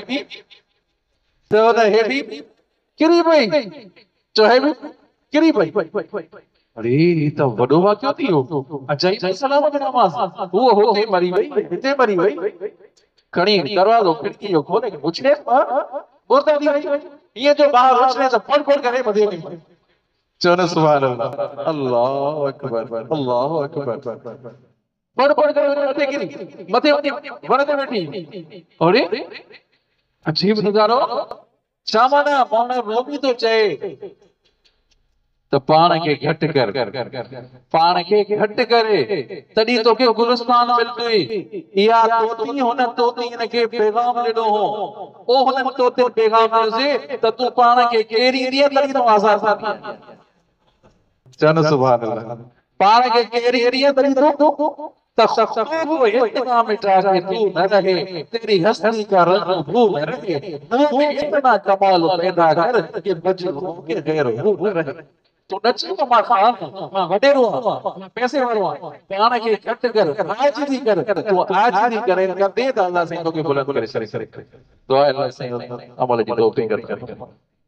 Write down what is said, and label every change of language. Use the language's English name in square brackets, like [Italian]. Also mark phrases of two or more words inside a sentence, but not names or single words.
[Sindhi] हेॾी त उन हेॾी किरी पई, चओ हे बि किरी पई, अरे त वॾो वाक़ियो थी वियो, अजाई सलाम ॾिनामांसि, उहो हुते मरी वई हिते मरी वई, खणी दरवाज़ो खिड़की जो खोले पुछे बोता थी वई, ईअं जो ॿाहिरि उछले त फड़ फड़ करे [Arabic] मथे में, चओ न سبحان الله، الله أكبر، الله أكبر, [Sindhi] फड़ फड़ करे मथे किरी, मथे वण ते वेठी, अरे अजीब नज़ारो, छा माना मौलाना रोबी थो चए त पाण खे घटि कर, पाण खे घटि करे तॾहिं तोखे गुलिस्तान मिलंदई, इहा तोती हुन तोती हिनखे पैगाम ॾिनो हो, ओ हुन तोते पैगाम ॾिनोसि त तूं पाण खे केरी ॾींहं तॾहिं तूं आज़ाद थी, चन [Arabic] سبحان الله, [Sindhi] पाण खे केरी ॾींहं तॾहिं तूं तख़्तूब [Urdu] اتنا مٹا کے تو نہ رہے، تیری ہستی کا رنگ بو میں رہے، منہ میں اتنا کمال پیدا کر کہ مجنوں کے غیر ہو نہ رہے, [Sindhi] तो नचे तो मां खान मां वडेरो मां पैसे वारो पाण खे घटि कर, आजिज़ी कर, तो आजिज़ी करे कंदे त अल्लाह साईं तोखे बुलंद करे दुआ अल्लाह साईं अमल जी तौफ़ीक़ करे।